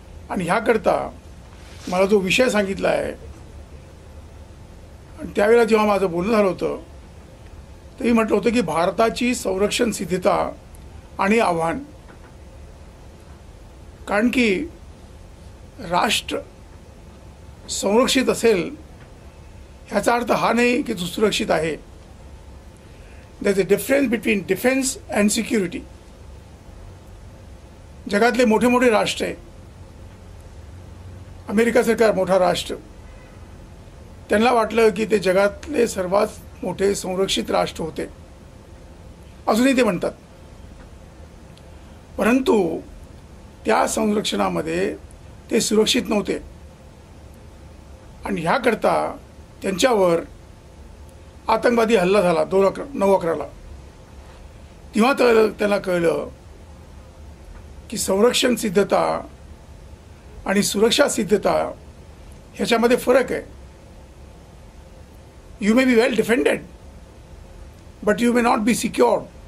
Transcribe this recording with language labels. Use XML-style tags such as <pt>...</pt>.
<mr>आणि ह्याकरता मला जो विषय सांगितला आहे आणि त्यावेळेला जेव्हा माझं बोलणं झालं होतं तेही म्हटलं होतं की भारताची संरक्षण सिद्धता आणि आव्हान। कारण की राष्ट्र संरक्षित असेल ह्याचा अर्थ हा नाही की तो सुरक्षित आहे।</mr> <en>There is a difference between defense and security.</en> <mr>जगातले मोठे मोठे राष्ट्र आहे, अमेरिकासारखा मोठा राष्ट्र, त्यांना वाटलं की ते जगातले सर्वात मोठे संरक्षित राष्ट्र होते, अजूनही ते म्हणतात। परंतु त्या संरक्षणामध्ये ते सुरक्षित नव्हते आणि ह्याकरता त्यांच्यावर आतंकवादी हल्ला झाला 9/11ला। तेव्हा त्यांना कळलं की संरक्षण सिद्धता आणि सुरक्षा सिद्धता ह्याच्यामध्ये फरक आहे।</mr> <en>You may be well defended but you may not be secured.</en>